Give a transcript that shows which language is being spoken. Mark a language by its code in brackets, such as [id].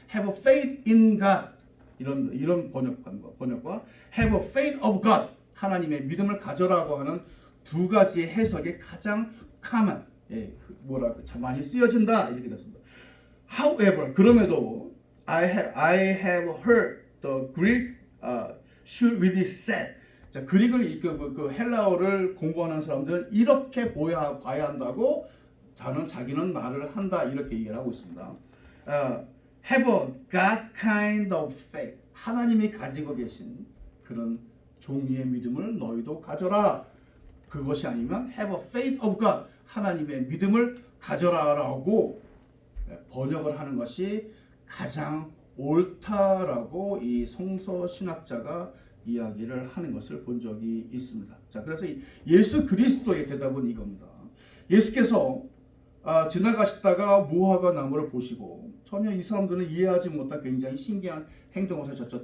[en] Have faith in God, [ko] 이런 번역과 [en] Have faith of God, [ko] 하나님의 믿음을 가져라고 하는 두 가지 해석이 가장 common, 많이 쓰여진다, 이렇게 됐습니다. [en] However, [ko] 그럼에도 [en] I have heard the Greek should really said. [ko] 자, 그릭을 그 헬라어를 공부하는 사람들은 이렇게 봐야 한다고 자기는 말을 한다, 이렇게 얘기를 하고 있습니다. [en] Have a God kind of faith. [ko] 하나님이 가지고 계신 그런 종류의 믿음을 너희도 가져라. [en] 그것이 아니면 have a faith of God. [ko] 하나님의 믿음을 가져라라고 번역을 하는 것이 가장 옳다라고 이 성서신학자가 이야기를 하는 것을 본 적이 있습니다. 자, 그래서 예수 그리스도의 대답은 이겁니다. 예수께서 지나가시다가 무화과 나무를 보시고 전혀 이 사람들은 이해하지 못한 굉장히 신기한 행동을 하셨죠.